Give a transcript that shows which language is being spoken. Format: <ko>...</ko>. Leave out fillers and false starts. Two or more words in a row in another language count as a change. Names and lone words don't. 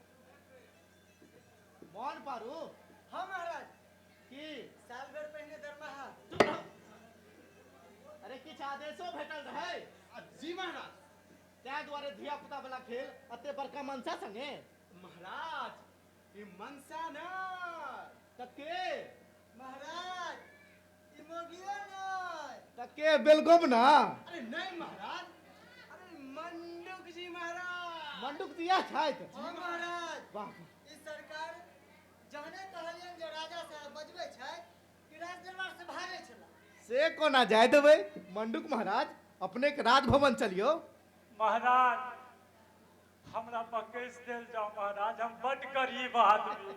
<mai>मोन पारू हाँ महाराज की साल भर पहले दरमाहा अरे किछु आदेशो भेटल रहै? जी महाराज, तैं दुआरे धिया पुता वाला खेल अते बड़का मनसा संगे? महाराज, ई मनसा न तके महाराज ई मोगियो नहीं तके बेलगम ना। अरे नहीं महाराज, अरे मंडूक जी महाराज। मंडूक दिया छथि। हाँ महाराज वाह ई सरकार जहने कहलियन जो राजा साहब बजबै छै कि राज दरबार से भागे छला से कोना जाय देबै? मंडूक महाराज, अपने के राजभवन चलियो। महाराज हमरा बकैस देल जाओ महाराज हम बड गरीब आदमी</mai>